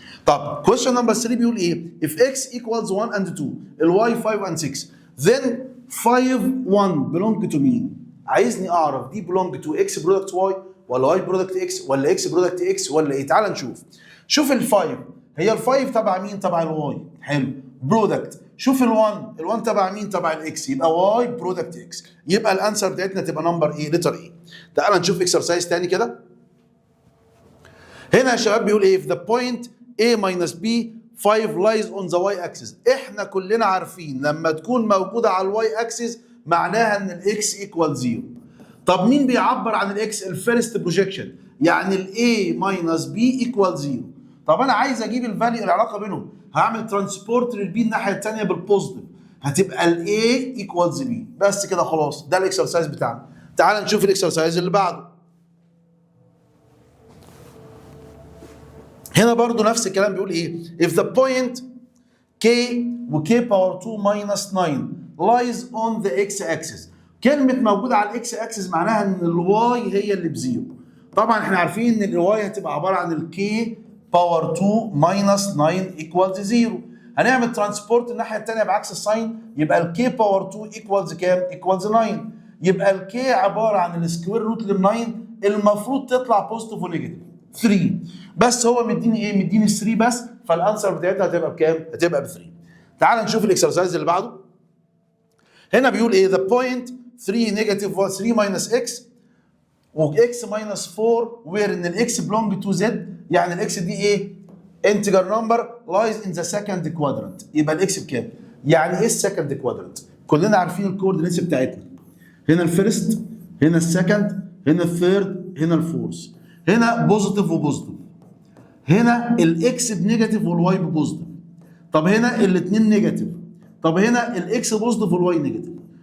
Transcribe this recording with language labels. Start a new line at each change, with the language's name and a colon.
Arabic: طب كويشن نمبر 3 بيقول ايه؟
English: if x equals 1 and 2
Arabic: الواي 5 and 6 then 5 1 belong to مين؟ عايزني اعرف دي belong to x برودكت y ولا y برودكت x ولا x برودكت x ولا ايه؟ تعال نشوف. شوف ال5 هي ال5 تبع مين؟ تبع الواي. حلو. برودكت. شوف ال1 تبع مين؟ تبع الاكس، يبقى واي برودكت اكس. يبقى الانسر بتاعتنا تبقى نمبر ايه؟ لتر ايه. تعال نشوف اكسرسايز تاني كده. هنا يا شباب بيقول ايه؟
English: في the point a minus b 5 lies on the y axis.
Arabic: احنا كلنا عارفين لما تكون موجوده على الواي اكسس معناها ان الاكس ايكوال 0. طب مين بيعبر عن الاكس؟ الفيرست بروجيكشن، يعني الاي ماينس بي ايكوال 0. طب انا عايز اجيب الفاليو العلاقه بينهم، هعمل ترانسبورت للبي الناحيه الثانيه بالبوزيتيف، هتبقى ال A equals B. بس كده خلاص، ده الاكسرسايز بتاعنا. تعال نشوف الاكسرسايز اللي بعده. هنا برضو نفس الكلام بيقول ايه؟
English: if the point k و k power 2 minus 9 lies on the x axis.
Arabic: كلمة موجودة على الاكس اكسس معناها ان الواي هي اللي بزيرو. طبعا احنا عارفين ان الواي هتبقى عبارة عن الكي باور 2 minus 9 equals 0. هنعمل ترانسبورت الناحية التانية بعكس الساين، يبقى الكي باور 2 equals كام؟ equals 9. يبقى الكي عبارة عن السكوير روت لل 9، المفروض تطلع بوزيتيف ونيجاتيف 3. بس هو مديني ايه؟ مديني 3 بس، فالانسر بتاعتها هتبقى بكام؟ هتبقى ب 3. تعال نشوف الاكسرسايز اللي بعده.
English: هنا بيقول ايه؟ the point 3 negative 3 minus x و x minus 4 where ان الاكس belong to z،
Arabic: يعني الاكس دي ايه؟
English: integer number lies in the second quadrant.
Arabic: يبقى الاكس بكام؟ يعني ايه السكند كوادرنت؟ كلنا عارفين الكوردينيتس بتاعتنا. هنا الفيرست، هنا السكند، هنا الثيرد، هنا الفورث. هنا بوزيتيف وبوزيتيف. هنا الاكس بنيجاتيف والواي ببوزيتيف. طب هنا الاثنين نيجاتيف. طب هنا الاكس بوزيتيف والواي نيجاتيف.